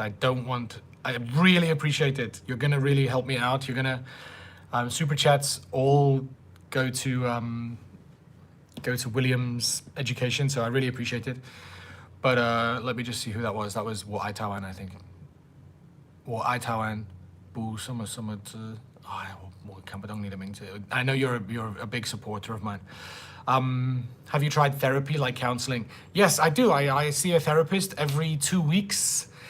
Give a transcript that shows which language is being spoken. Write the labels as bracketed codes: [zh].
[en] I really appreciate it. You're gonna really help me out. You're gonna super chats all go to William's education, so I really appreciate it. But let me just see who that was. That was 我爱台湾, I think. [zh] 我爱台湾不什么什么之，我看不懂你的名字. [en] I know you're a big supporter of mine. Have you tried therapy, like counseling? Yes, I do. I see a therapist every 2 weeks.